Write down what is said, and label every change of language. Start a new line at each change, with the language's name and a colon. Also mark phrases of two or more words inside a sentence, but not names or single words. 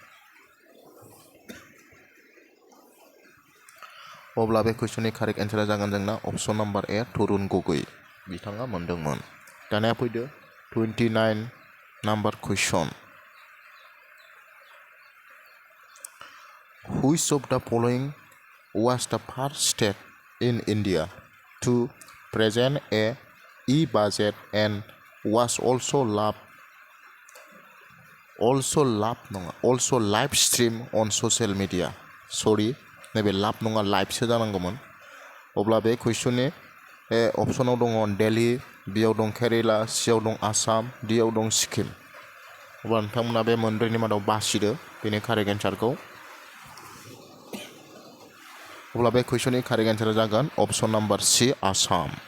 Bodo: अब्ला बे कुइसननि
English: correct answer
Bodo: जागोन जोंना
English: option number A
Bodo: तरुण गगৈ बिथाङा मोनदोंमोन दानिया फैदो 29
English: number question Which of the following was the first state in India to present a e-budget and was also live stream on social media? Sorry,
Bodo: नैबे लाभ नङा लाइभसो जानांगौमोन अब्ला बे कुइसननि अपसनाव दङ दिल्ली बियाव दं केरेला सियाव दं आसाम डियाव दं सिक्किम अब्ला नोंथांमोना बे मोनब्रैनि मादाव बासिदो बेनि
English: correct answer
Bodo: अब्ला बे कुइसननि
English: correct answer
Bodo: जागोन
English: option number C
Bodo: आसाम